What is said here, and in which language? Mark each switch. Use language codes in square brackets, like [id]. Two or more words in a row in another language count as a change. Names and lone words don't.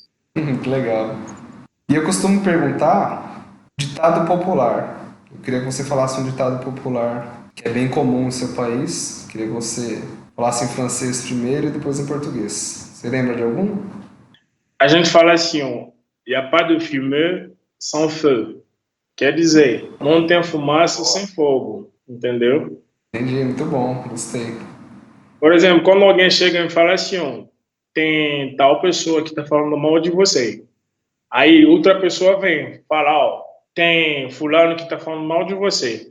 [pt] Que legal. E eu costumo perguntar ditado popular. Eu queria que você falasse um ditado popular que é bem comum no seu país. Queria que você falasse em francês primeiro e depois em português. Você lembra de algum? A gente fala assim, [fr] il n'y a pas de fumée sans feu. [pt] Quer dizer, não tem fumaça sem fogo, entendeu? Entendi, muito bom, gostei. Por exemplo, quando alguém chega e me fala assim, tem tal pessoa que está falando mal de você. Aí outra pessoa vem fala, tem fulano que está falando mal de você.